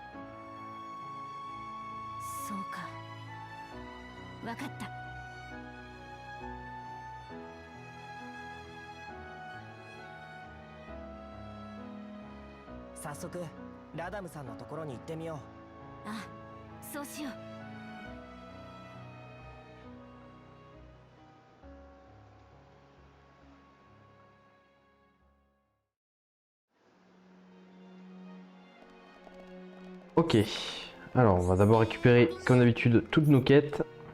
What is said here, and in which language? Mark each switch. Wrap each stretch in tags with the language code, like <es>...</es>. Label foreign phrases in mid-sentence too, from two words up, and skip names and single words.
<ja>そうか、分かった。早速ラダムさんのところに行ってみよう。ああ、そうしよう。</ja> <fr>Ok, alors on va d'abord récupérer comme d'habitude toutes nos quêtes.</fr>